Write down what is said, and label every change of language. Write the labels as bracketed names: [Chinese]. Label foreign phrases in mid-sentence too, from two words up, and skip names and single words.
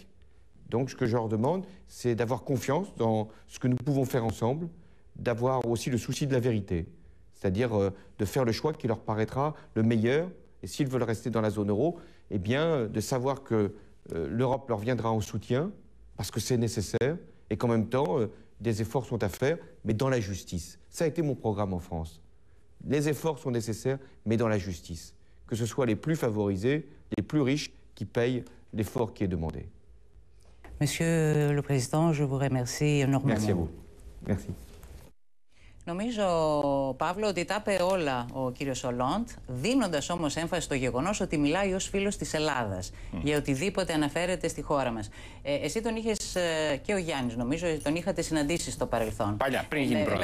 [French] Donc ce que je leur demande, c'est d'avoir confiance dans ce que nous pouvons faire ensemble, d'avoir aussi le souci de la vérité, c'est-à-dire de faire le choix qui leur paraîtra le meilleur, et s'ils veulent rester dans la zone euro, eh bien de savoir que l'Europe leur viendra en soutien, parce que c'est nécessaire, et qu'en même temps, des efforts sont à faire, mais dans la justice. Ça a été mon programme en France. Les efforts sont nécessaires, mais dans la justice. Que ce soit les plus favorisés, les plus riches, qui paye l'effort qui est demandé. Monsieur le Président, je vous remercie énormément. Merci à vous. Merci. [Greek] Νομίζω, Παύλο, ότι τα είπε όλα ο κύριος Ολόντ, δίνοντας όμως έμφαση στο γεγονός ότι μιλάει ως φίλος της Ελλάδας για οτιδήποτε αναφέρεται στη χώρα μας. Εσύ τον είχες και ο Γιάννης, νομίζω, τον είχατε συναντήσει στο παρελθόν. Παλιά, πριν γίνει πρόεδρος.